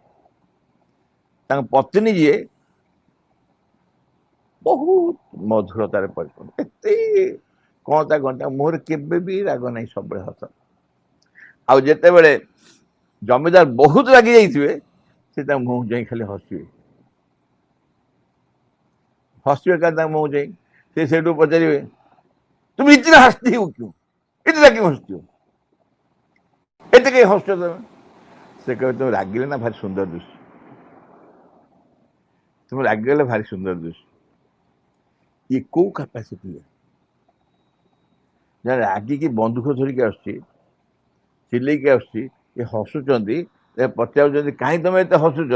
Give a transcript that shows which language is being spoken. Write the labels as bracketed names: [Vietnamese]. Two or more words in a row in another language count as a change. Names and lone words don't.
[Odia] ତାଙ୍କ ପତ୍ନୀ ଯିଏ ବହୁତ ମଧୁରତାରେ ପରିପୂର୍ଣ୍ଣ, ଏତେ କଣତା ମୁହଁରେ କେବେ ବି ରାଗ ନାହିଁ, ସବୁବେଳେ ହସ। ଆଉ ଯେତେବେଳେ ଜମିଦାର ବହୁତ ରାଗି ଯାଇଥିବେ, ସେ ତାଙ୍କ ମୁହଁକୁ ଯାଇ ଖାଲି ହସିବେ କାଲି ତାଙ୍କ ମୁହଁକୁ ଯାଇ। ସେ ସେଇଠୁ ପଚାରିବେ, ତୁମେ [Hindi] ଇतना हंसती हो क्यों, इतना क्यों हंसती हो, [Odia] ଏତେ କାହିଁ ହସୁଛ ତମେ? ସେ କହିବେ, ତୁମେ ରାଗିଲେ ନା ଭାରି ସୁନ୍ଦର ଦିଶୁ, ତୁମେ ରାଗିଗଲେ ଭାରି ସୁନ୍ଦର ଦିଶୁ। ଇଏ କୋଉ କାପାସିଟି? ଜଣେ ରାଗିକି ବନ୍ଧୁକ ଧରିକି ଆସୁଛି, ଚିଲେଇକି ଆସୁଛି, ଏ ହସୁଛନ୍ତି, ପଚାରୁଛନ୍ତି କାହିଁ ତମେ ଏତେ ହସୁଛ?